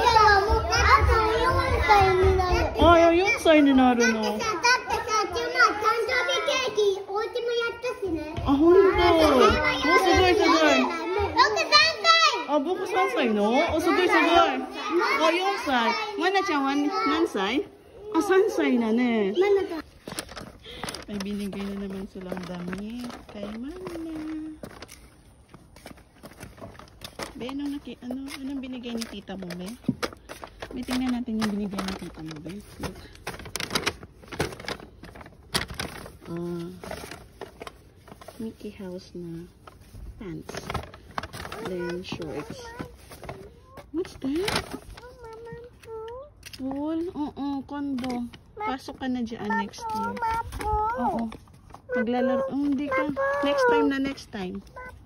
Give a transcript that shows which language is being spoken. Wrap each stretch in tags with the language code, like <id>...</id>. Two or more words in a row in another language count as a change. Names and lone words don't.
<ja>あ、4歳になるの。あ、ほんと。お、すごいすごい。あ、僕3歳の？お、すごいすごい。あ、4歳。まなちゃんは何歳？あ、3歳だね.</ja> <tl>May binigay na naman silang damit kay Mana. Be, anong binigay ni tita mo, Be? Be, tingnan natin yung binigay ni tita mo, Be.</tl> <en>Look. Mickey House na pants. Then shorts. What's that? Pool?</en> <tl>Oo, condo. Pasok ka na dyan</tl> <en>next year.</en> <tl>Oo. Maglalaro. Hindi ka.</tl> <en>Next time</en> <tl>na</tl> <en>next time.</en>